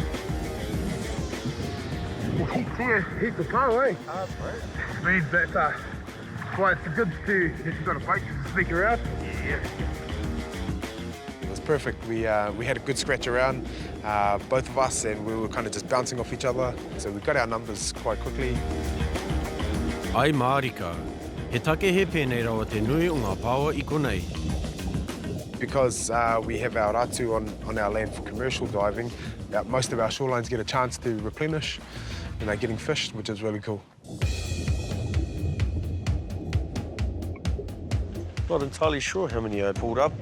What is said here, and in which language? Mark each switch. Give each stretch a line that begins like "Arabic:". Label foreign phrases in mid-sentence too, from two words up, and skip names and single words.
English: Heaps of pāua, eh? It means that quite good to, if you've got a boat to sneak around. Yeah. It was perfect. We had a good scratch around, both of us, and we were kind of just bouncing off each other. So we got our numbers quite quickly.
Māori: Ai Marika, he take he pēnei rawa te nui o ngā pāua I konei.
English: Because we have our ratu on our land for commercial diving, most of our shorelines get a chance to replenish, and they're getting fished, which is really cool. Not entirely sure how many I pulled up.